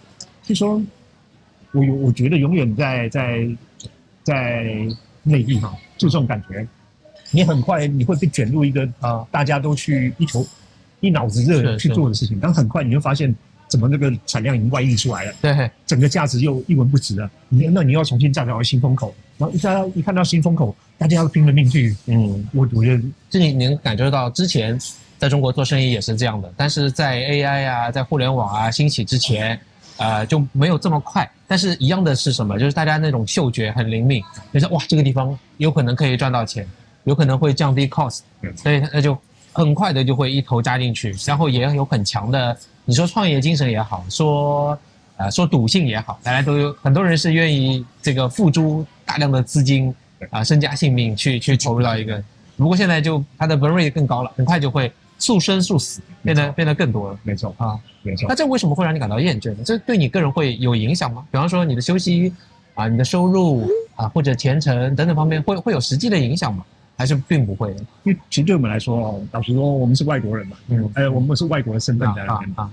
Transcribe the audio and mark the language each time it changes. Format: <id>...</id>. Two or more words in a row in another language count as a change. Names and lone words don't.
<zh>就說我覺得永遠在內地就這種感覺，你很快你會被捲入一個大家都去一腦子熱去做的事情，但很快你就發現怎麼那個產量已經外溢出來了，對，整個價值又一文不值了，那你要重新再找新風口，然後一看到新風口，大家要拼了命去，我覺得就你能感覺到之前在中國做生意也是這樣的，但是在 AI 在互聯網興起之前，就沒有這麼快，但是一樣的是什麼？就是大家那種嗅覺很靈敏，就是哇這個地方有可能可以賺到錢，有可能會降低 cost，所以那就很快的就會一頭扎進去，然後也有很強的，你說創業精神也好，說賭性也好，大家都有很多人是願意這個付諸大量的資金身家性命去投入到一個，不過現在就它的</zh> <en>burn rate</en> <zh>更高了，很快就會速生速死，變得更多了。沒錯沒錯。那這為什麼會讓你感到厭倦呢？這對你個人會有影響嗎？比方說你的休息你的收入或者前程等等方面會有實際的影響嗎？還是並不會？因為其實對我們來說老實說，我們是外國人嘛，我們是外國的身份在那邊。</zh>